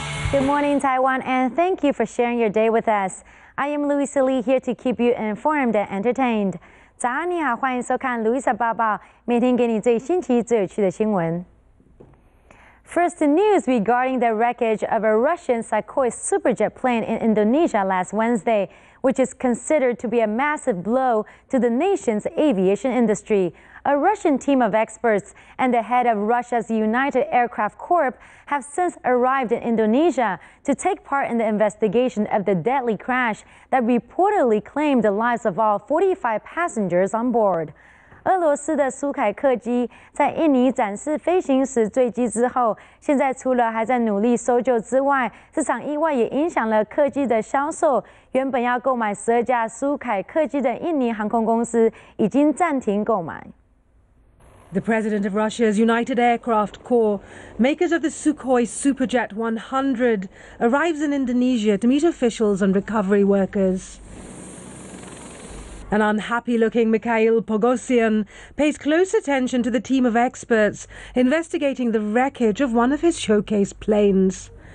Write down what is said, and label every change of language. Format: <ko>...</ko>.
<en>Good morning, Taiwan, and thank you for sharing your day with us. I am Louisa here to keep you informed and entertained.</en> <zh>早安，你好，欢迎收看 Louisa 报报，每天给你最新奇、最有趣的新闻。</zh> <en>First, the news regarding the wreckage of a Russian Sukhoi superjet plane in Indonesia last Wednesday, which is considered to be a massive blow to the nation's aviation industry. A Russian team of experts and the head of Russia's United Aircraft Corp have since arrived in Indonesia to take part in the investigation of the deadly crash that reportedly claimed the lives of all 45 passengers on board.</en> <zh>俄罗斯的苏凯客机在印尼展示飞行时坠机之后，现在除了还在努力搜救之外，这场意外也影响了客机的销售。原本要购买12架苏凯客机的印尼航空公司已经暂停购买。</zh> <en>The president of Russia's United Aircraft Corps, makers of the Sukhoi Superjet 100, arrives in Indonesia to meet officials and recovery workers. An unhappy-looking Mikhail Pogosyan pays close attention to the team of experts investigating the wreckage of one of his showcase planes.</en>